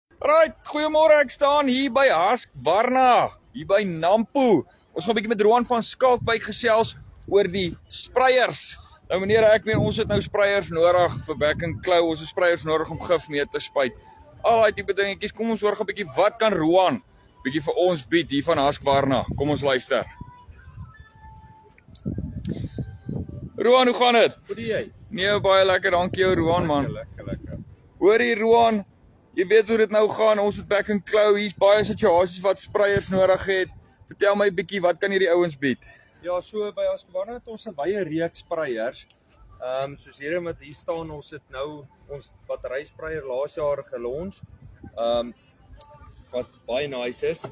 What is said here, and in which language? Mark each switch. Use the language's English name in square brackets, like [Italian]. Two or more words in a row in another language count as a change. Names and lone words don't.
[Afrikaans] Right, goeiemôre, ek staan hier by Husqvarna, hier by Nampo. Ons gaan 'n bietjie met Roan van Skalkwyk gesels oor die spreiers. Nou meneer, ek meen ons het nou spreiers nodig vir [English] back and claw, [Afrikaans] ons het spreiers nodig om gif mee te spuit. Al daai tipe dingetjies, kom ons hoor 'n bietjie wat kan Roan bietjie vir ons bied hier van Husqvarna. Kom ons luister. Roan, hoe gaan dit? Hoe doen jy? Nee, baie lekker, dankie jou Roan man. Lekker. Hoor hier Roan, jy weet hoe dit nou gaan, ons het [English] back and claw, [Afrikaans] hier's baie situasies wat spreiers nodig het. Vertel my 'n bietjie, wat kan hierdie ouens bied? Ja, so by Husqvarna het ons 'n baie reeks spreiers. Soos hierdie wat hier staan, ons het nou ons batteryspreier laas jaar gelons. Wat baie nice is.